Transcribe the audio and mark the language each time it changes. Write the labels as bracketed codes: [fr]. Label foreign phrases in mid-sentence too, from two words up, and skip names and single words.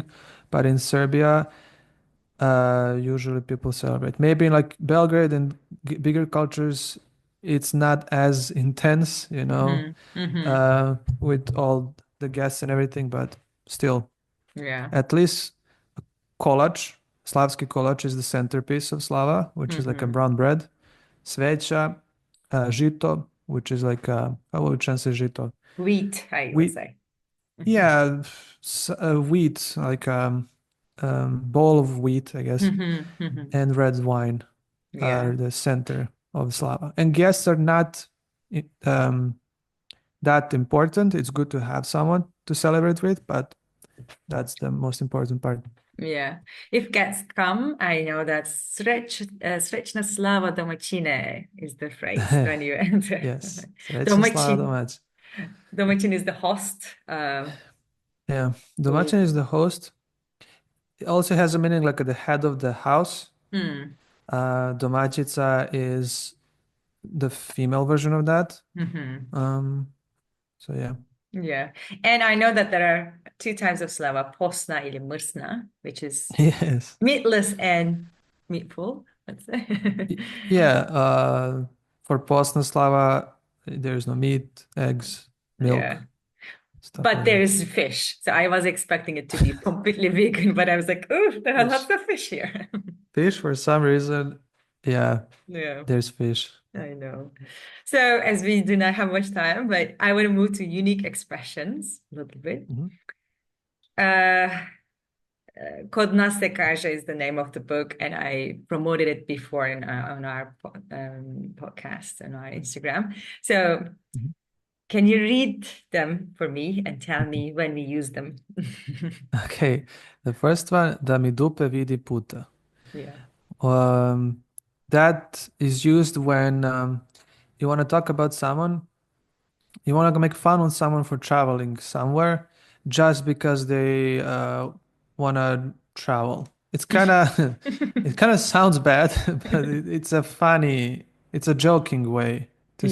[en] But in Serbia, usually people celebrate. Maybe in like Belgrade and bigger cultures, it's not as intense, Hmm. Hmm. with all the guests and everything, but still, Yeah. at least [sr] kolač, slavski kolač [en] is the centerpiece of Slava, which is like a Hmm. brown bread. [sr] Sveća, žito, [en] which is like, how would you translate žito? Wheat, I will Wheat, say. yeah, wheat, like bowl of wheat, I guess, Hmm. Hmm. and red wine are Yeah. the center of Slava. And guests are not um, that important. It's good to have someone to celebrate with, but that's the most important part. Yeah. If guests come, I know that [sr] srećna slava domaćine [en] is the phrase when you enter. Yes, [sr] srećna slava [en] Domaćin. domaćin. Domaćin is the host. Yeah, Who, domaćin is the host. It also has a meaning like the head of the house. hmm. Domaćica is the female version of that. Hmm. Um, so yeah. Yeah. And I know that there are two types of slava, [sr] posna ili mrsna, [en] which is Yes. meatless and meatful, let's say. Yeah. For [sr] Postna Slava, [en] there's no meat, eggs, milk, Yeah. stuff But like there that. is fish. So I was expecting it to be completely vegan, but I was like, oh, there are lots Fish. of fish here. Fish, for some reason, yeah, Yeah, there's fish. I know. So as we do not have much time, but I want to move to unique expressions a little bit. Mhm. Uh, Kod nas se kaže is the name of the book, and I promoted it before on our podcast and our Instagram. So Mhm. can you read them for me and tell me when we use them? Okay, the first one, [sr] da mi dupe vidi puta. [en] Yeah. Um, that is used when you want to talk about someone, you want to make fun on someone for traveling somewhere just because they want to travel. It's kind of it kind of sounds bad, but it's a funny, it's a joking way to